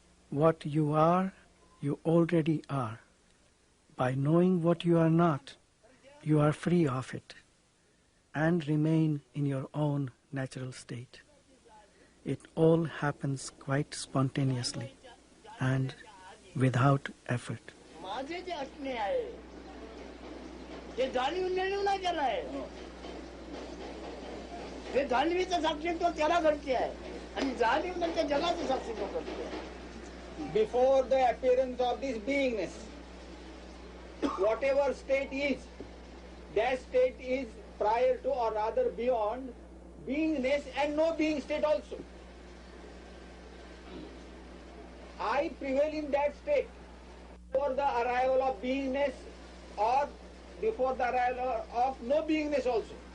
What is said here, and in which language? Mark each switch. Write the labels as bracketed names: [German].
[English] What you are, you already are. By knowing what you are not, you are free of it and remain in your own natural state. It all happens quite spontaneously and without effort. [Marathi] माझे जे असणे आहे ते जाणीव निर्णय नाही केला आहे ते जाणीवीचं साक्षीत्व त्याला घडते आहे आणि जाणीव नंतर जगाचं साक्षीत्व करते आहे. [English] Before the appearance of this beingness, whatever state is, that state is prior to or rather beyond beingness and no being state also. I prevail in that state before the arrival of beingness or before the arrival of no beingness also.